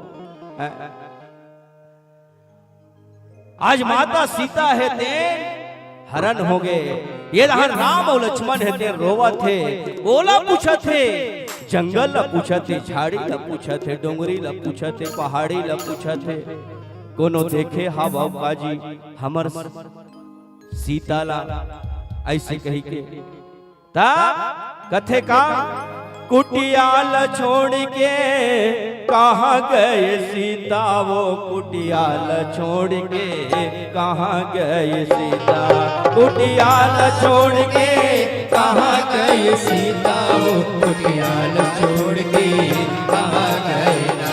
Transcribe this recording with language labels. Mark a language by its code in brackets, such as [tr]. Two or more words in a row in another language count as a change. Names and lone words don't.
[hne] आज माता सीता है ते हरण हो गए। ये राम और लक्ष्मण है ते रोवा थे, ओला पूछा थे, जंगल ला पूछा थे, झाड़ी ला पूछा थे, डोंगरी ला पूछा थे, पहाड़ी ला पूछा थे। कोनो देखे हा बाबूजी हमर सीता ला, ऐसे कही के ता कथे का कुटियाल छोड़ के कहाँ गए सीता, वो कुटियाल छोड़ के कहाँ गए सीता, कुटियाल छोड़ के कहाँ गए सीता, वो कुटियाल छोड़ के कहाँ गए ना,